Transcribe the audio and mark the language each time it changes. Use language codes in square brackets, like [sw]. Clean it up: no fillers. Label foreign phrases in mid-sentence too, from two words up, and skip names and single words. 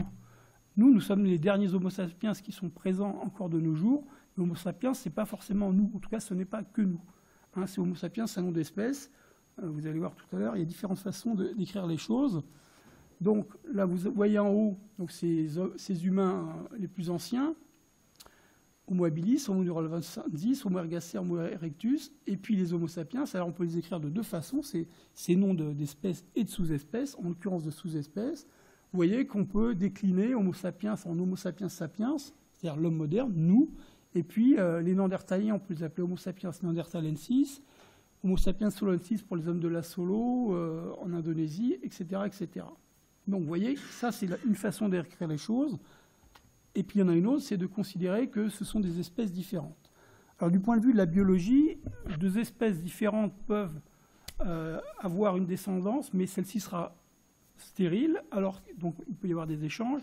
[fr] Nous sommes les derniers Homo sapiens qui sont présents encore de nos jours. L'Homo sapiens, ce n'est pas forcément nous, en tout cas, ce n'est pas que nous. Hein, c'est Homo sapiens, c'est un nom d'espèce. Vous allez voir tout à l'heure, il y a différentes façons d'écrire les choses. Donc là, vous voyez en haut donc, ces humains les plus anciens, Homo habilis, Homo neuralvensis, Homo ergaster, Homo erectus, et puis les Homo sapiens. Alors on peut les écrire de deux façons, ces noms d'espèces et de sous-espèces, en l'occurrence de sous-espèces. Vous voyez qu'on peut décliner Homo sapiens en Homo sapiens sapiens, c'est-à-dire l'homme moderne, nous, et puis les Néandertaliens, on peut les appeler Homo sapiens neanderthalensis, Homo sapiens soloensis pour les hommes de la Solo, en Indonésie, etc., etc. Donc vous voyez, ça c'est une façon d'écrire les choses. Et puis il y en a une autre, c'est de considérer que ce sont des espèces différentes. Alors du point de vue de la biologie, deux espèces différentes peuvent avoir une descendance, mais celle-ci sera stérile, alors donc il peut y avoir des échanges.